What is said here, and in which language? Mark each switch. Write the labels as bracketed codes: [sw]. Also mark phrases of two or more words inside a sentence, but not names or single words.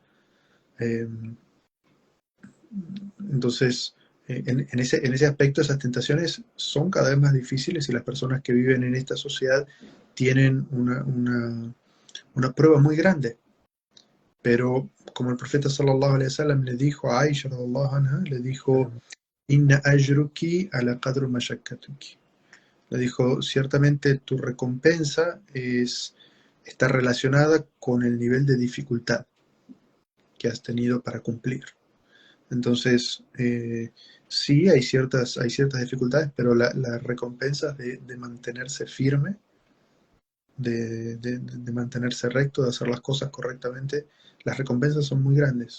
[es] Eh, entonces, en ese aspecto, esas tentaciones son cada vez más difíciles y las personas que viven en esta sociedad tienen una prueba muy grande. Pero como el profeta [ar] صلى الله عليه وسلم [es] le dijo a Aisha [ar] رضي الله عنها, [es] le dijo, [ar] إن أجرك على قدر مشقتك. [es] Le dijo, ciertamente tu recompensa está relacionada con el nivel de dificultad que has tenido para cumplir. Entonces, sí, hay ciertas dificultades, pero la recompensa de mantenerse firme, de mantenerse recto, de hacer las cosas correctamente, las recompensas son muy grandes.